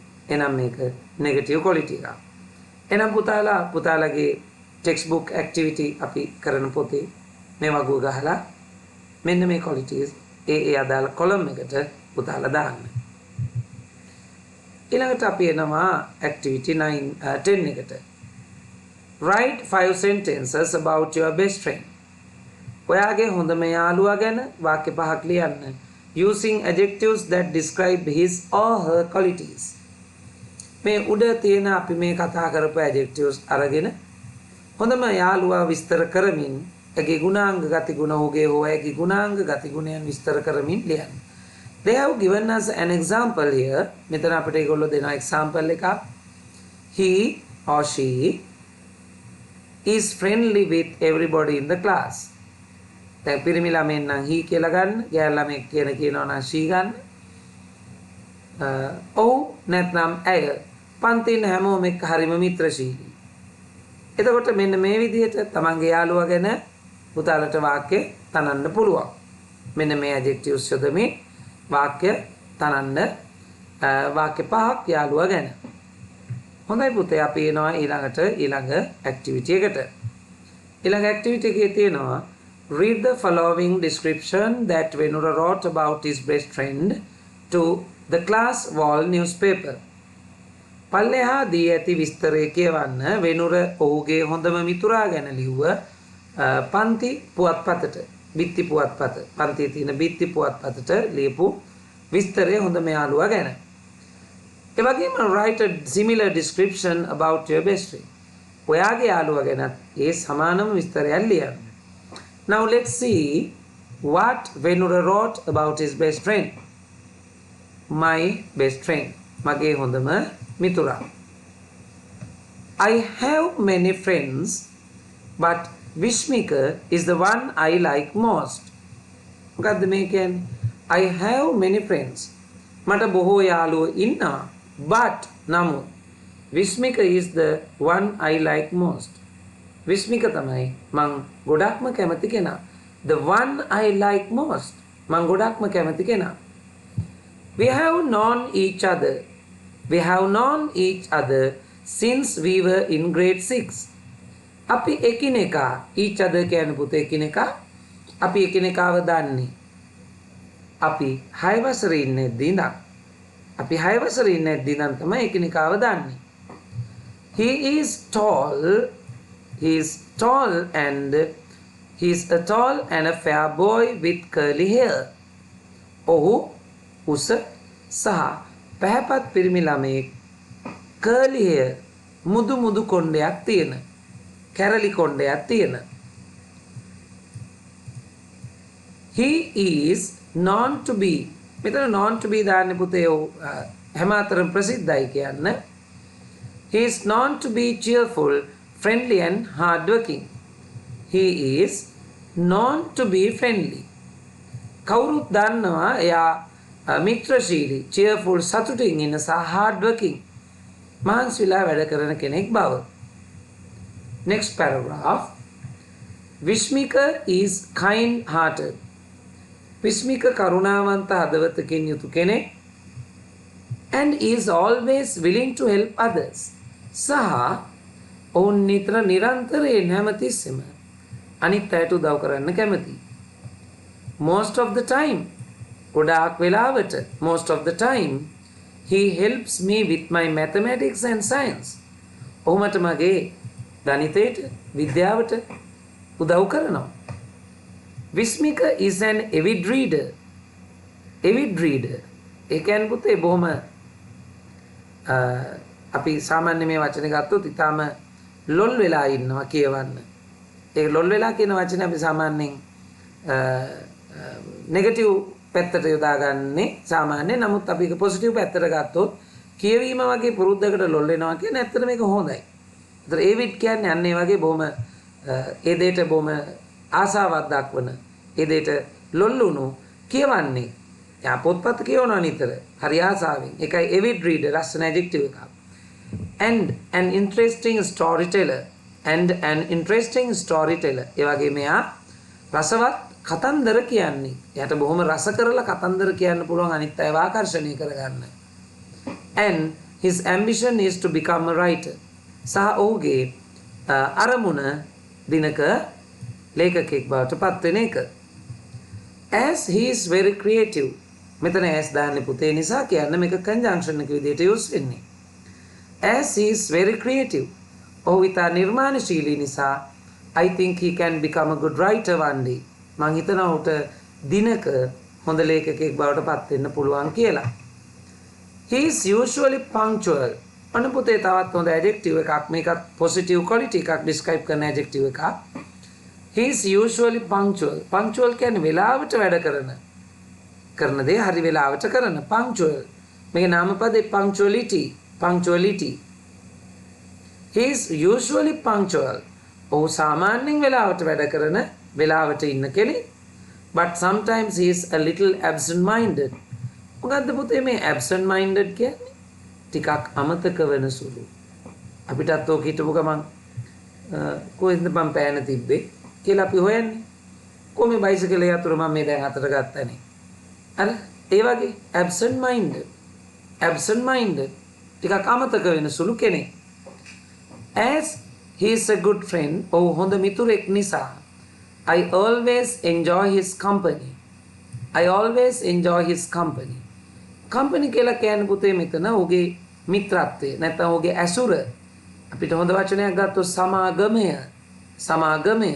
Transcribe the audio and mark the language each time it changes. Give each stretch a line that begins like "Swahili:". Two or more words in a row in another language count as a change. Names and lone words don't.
Sinhala: එහෙනම් මේක
English: negative quality
Sinhala: එකක්. එහෙනම් පුතාලගේ
English: textbook activity
Sinhala: අපි කරන පොතේ මේ වගුව ගහලා මෙන්න මේ qualities ඒ අදාළ column එකට පුතාලා දාන්න. ඊළඟට අපි එනවා activity 10 එකට.
English: Write 5 sentences about your best friend.
Sinhala: ඔයාගේ හොඳම යාළුවා ගැන වාක්‍ය 5ක් ලියන්න.
English: Using adjectives that describe his or her qualities.
Sinhala: මේ උඩ තියෙන අපි මේ කතා කරපු adjectives අරගෙන හොඳම යාළුවා විස්තර කරමින් එගේ ගුණාංග ගතිගුණ ඔහුගේ හෝ ඇගේ ගුණාංග ගතිගුණයන් විස්තර කරමින් ලියන්න.
English: They have given us an example here.
Sinhala: මෙතන අපිට ඒගොල්ලෝ දෙන example එකක්.
English: He or she is friendly with everybody in the class.
Sinhala: දැන් පිරිමි ළමෙන් නම් he කියලා ගන්න, ගෑනු ළමෙක් කියනවා නම් she ගන්න. ඔව් නැත්නම් ඇය පන්ති ඉන්න හැමෝම එක්ක හරිම මිත්‍රශීලී. එතකොට මෙන්න මේ විදිහට තමන්ගේ යාළුවා ගැන පුතාලට වාක්‍ය තනන්න පුළුවන්. මෙන්න මේ ඇඩ්ජෙක්ටිව්ස් යොදමින් වාක්‍ය තනන්න වාක්‍ය පහක් යාළුවා ගැන. හොඳයි පුතේ අපි එනවා ඊළඟ ඇක්ටිවිටි එකට. ඊළඟ ඇක්ටිවිටි එකේ තියෙනවා
English: read the following description that Venura wrote about his best friend to the class wall newspaper.
Sinhala: පල්ලෙහා දී ඇති විස්තරය කියවන්න වෙනුර ඔහුගේ හොඳම මිතුරා ගැන ලිව්ව පන්ති පුවත්පතට බිත්ති පුවත්පත පන්තියේ තියෙන බිත්ති පුවත්පතට ලියපු විස්තරය හොඳම යාළුවා ගැන. ඒ වගේම
English: write a similar description about your best friend.
Sinhala: ඔයාගේ යාළුවා ගැන ඒ සමානම විස්තරයක් ලියන්න.
English: Now let's see what Venura wrote about his best friend. My best friend.
Sinhala: මගේ හොඳම මිතුරා.
English: I have many friends, but Vishmika is the one I like most.
Sinhala: මොකද්ද මේ කියන්නේ?
English: I have many friends.
Sinhala: මට බොහෝ යාළුවෝ ඉන්නවා.
English: But නමුත් Vishmika is the one I like most.
Sinhala: Vishmika තමයි මං ගොඩක්ම කැමති කෙනා.
English: The one I like most.
Sinhala: මං ගොඩක්ම කැමති කෙනා.
English: We have known each other. We have known each other since we were in grade 6.
Sinhala: අපි එකිනෙකා
English: each other
Sinhala: කියන්නේ පුතේ එකිනෙකා අපි එකිනෙකාව දන්නේ. අපි 6 වසරේ ඉන්නේදී ඉඳන් අපි 6 වසරේ ඉන්නේදී ඉඳන් තමයි එකිනෙකාව දන්නේ.
English: He is tall and he's a tall and a fair boy with curly hair.
Sinhala: ඔහු උස සහ පැහැපත් පිරිමි ළමයෙක්
English: curly hair
Sinhala: මුදු කොණ්ඩයක් තියෙන කැරලි කොණ්ඩයක් තියෙන.
English: He is known to be මෙතන known to be
Sinhala: දාන්නේ පුතේ හැම අතරම ප්‍රසිද්ධයි කියන්න.
English: He is known to be cheerful, friendly and hardworking. He is known to be friendly.
Sinhala: කවුරුත් දන්නවා එයා මිත්‍රශීලී, cheerful, සතුටින් ඉන්න සහ hardworking මහන්සිලා වැඩ කරන කෙනෙක් බව.
English: Next paragraph. Vishmika is kind-hearted. Vishmika
Sinhala: කරුණාවන්ත හදවතකින් යුතු කෙනෙක්
English: and is always willing to help others.
Sinhala: සහ ඔවුන් නිරන්තරයෙන් හැමතිස්සෙම අනිත් අයට උදව් කරන්න කැමති.
English: Most of the time
Sinhala: ගොඩාක් වෙලාවට
English: most of the time he helps me with my mathematics and science.
Sinhala: ඔහු මට මගේ ගණිතයට විද්‍යාවට උදව් කරනවා.
English: Vishmika is an avid reader. Avid reader
Sinhala: ඒ කියන්නේ පුතේ බොහොම අපි සාමාන්‍ය මේ වචනේ ගත්තොත් ඊටාම ලොල් වෙලා ඉන්නවා කියවන්න. ඒ ලොල් වෙලා කියන වචනේ අපි සාමාන්‍යයෙන් නෙගටිව් පැත්තට යොදාගන්නේ සාමාන්‍ය. නමුත් අපි ඒක පොසිටිව් පැත්තට ගත්තොත් කියවීම වගේ පුරුද්දකට ලොල් වෙනවා කියන්නේ ඇත්තට මේක හොඳයි. ඒතර ඒවිඩ් කියන්නේ අන්න ඒ වගේ බොහොම ඒ දෙයට බොහොම ආසාවක් දක්වන ඒ දෙයට ලොල් වුණු කියවන්නේ. යා පොත්පත් කියවනවා නිතර හරි ආසාවෙන්. ඒකයි
English: avid reader
Sinhala: ලස්සන ඇඩ්ජෙක්ටිව් එකක්.
English: And an interesting storyteller.
Sinhala: ඒ වගේ මෙයා රසවත් කතන්දර කියන්නේ. එයාට බොහොම රස කරලා කතන්දර කියන්න පුළුවන් අනිත් අයව ආකර්ෂණය කරගන්න.
English: And his ambition is to become a writer.
Sinhala: සහ ඔහුගේ අරමුණ දිනක ලේඛකෙක් බවට පත් වෙන එක.
English: As he is very creative.
Sinhala: මෙතන as දාන්නේ පුතේ නිසා කියන්න මේක conjunction එක විදිහට use වෙන්නේ.
English: As he is very creative.
Sinhala: ඔහු ඉතා නිර්මාණශීලී නිසා
English: I think he can become a good writer one day.
Sinhala: මං හිතනවා ඔහුට දිනක හොඳ ලේඛකයෙක් බවට පත් වෙන්න පුළුවන් කියලා.
English: He is usually punctual.
Sinhala: අන්න පුතේ තවත් හොඳ ඇඩ්ජෙක්ටිව් එකක් මේකත්
English: positive quality
Sinhala: එකක් describe කරන ඇඩ්ජෙක්ටිව් එකක්.
English: He is usually punctual.
Sinhala: Punctual කියන්නේ වෙලාවට වැඩ කරන දේ හරි වෙලාවට කරන punctual. මේකේ නාමපදේ punctuality.
English: He is usually punctual.
Sinhala: ඔහු සාමාන්‍යයෙන් වෙලාවට වැඩ කරන වෙලාවට ඉන්න කෙනෙක්.
English: But sometimes he is a little absent minded.
Sinhala: මොකද්ද පුතේ මේ
English: absent minded
Sinhala: කියන්නේ? ටිකක් අමතක වෙන සුළු. අපිටත් ඕක හිටපු ගමන් කොහෙන්ද මම පෑන තිබ්බේ කියලා අපි හොයන්නේ. කොහොම බයිසිකලේ යතුරු මම මේ දැන් අතට ගත්තනේ. අර ඒ වගේ
English: absent minded
Sinhala: ටිකක් අමතක වෙන සුළු කෙනෙක්.
English: As he is a good friend,
Sinhala: ඔහු හොඳ මිතුරෙක් නිසා
English: I always enjoy his company. I always enjoy his company.
Sinhala: Company කියලා කියන්නේ පුතේ මෙතන ඔහුගේ මිත්‍රත්වය නැත්නම් ඔහුගේ ඇසුර. අපිට හොඳ වචනයක් ගත්තොත් සමාගමය.